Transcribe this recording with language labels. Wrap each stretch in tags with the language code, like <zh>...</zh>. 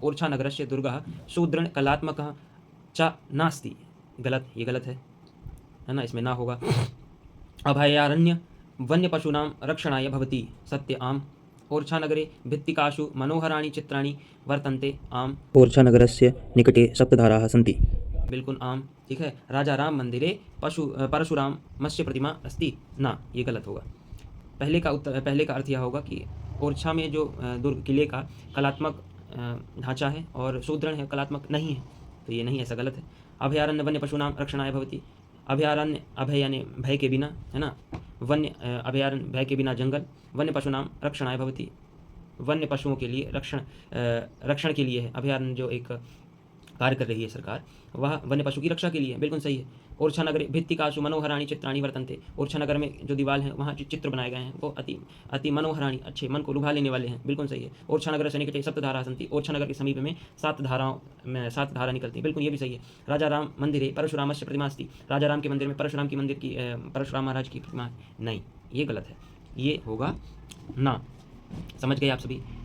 <sa>ओरछा नगरस्य दुर्गः सुदृढ़ कलात्मकः च नास्ति।</sa> <hi>गलत, ये गलत है ना, इसमें ना होगा।</hi> <sa>अभयारण्य वन्य पशूनां रक्षणाय भवति। सत्य आम। ओरछा नगरे भित्तिकासु मनोहराणि चित्राणि वर्तन्ते। आम। ओरछा नगरस्य निकटे सप्तधाराः सन्ति।</sa> <hi>बिल्कुल आम।</hi> <sa>ठीक है, राजा राम मंदिरे परशुराम मत्स्य प्रतिमा अस्ति।</sa> <hi>ना, ये गलत होगा। पहले का अर्थ यह होगा कि ओरछा में जो दुर्ग किले का कलात्मक ढांचा है और सुदृढ़ है, कलात्मक नहीं है, तो ये नहीं, ऐसा गलत है।</hi> <sa>अभयारण्य वन्य पशुनाम रक्षणाय भवति।</sa> <hi>अभयारण्य, अभय यानी भय के बिना, है ना। वन्य अभयारण्य, भय के बिना जंगल।</hi> <sa>वन्य पशुनाम रक्षणाय भवति,</sa> <hi>वन्य पशुओं के लिए रक्षण के लिए है। अभयारण्य जो एक कार्य कर रही है सरकार, वह वन्य पशु की रक्षा के लिए। बिल्कुल सही है।</hi> <sa>ओरछा नगरे भित्तिकासु मनोहराणि चित्राणि वर्तन्ते।</sa> <hi>ओरछा नगर में जो दीवार है वहाँ जो चित्र बनाए गए हैं वो अति मनोहराणि, अच्छे, मन को लुभा लेने वाले हैं। बिल्कुल सही है।</hi> <sa>ओरछा नगर से निकटे सप्तधारा सन्ति।</sa> <hi>ओरछा नगर के समीप में 7 धारा निकलती है। बिल्कुल ये भी सही है।</hi> <sa>राजा राम मंदिरे परशुरामस्य प्रतिमा अस्ति।</sa> <hi>राजा राम के मंदिर में परशुराम महाराज की प्रतिमा नहीं, ये गलत है, ये होगा ना। समझ गए आप सभी?</hi>